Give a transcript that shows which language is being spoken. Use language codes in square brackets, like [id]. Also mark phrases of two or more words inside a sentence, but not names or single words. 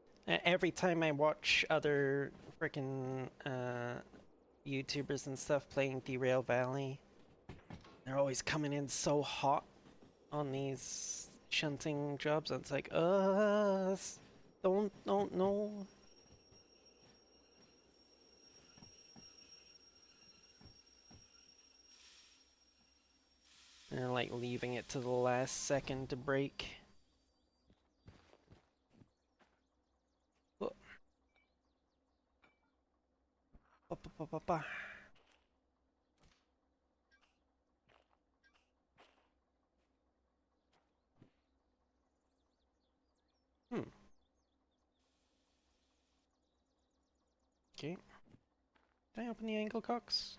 [en] Every time I watch other freaking YouTubers and stuff playing Derail Valley, they're always coming in so hot on these shunting jobs, and it's like, don't, no. And they're like leaving it to the last second to break. Oh. Ba, ba, ba, ba, ba. Hmm. Okay. Did I open the angle cocks?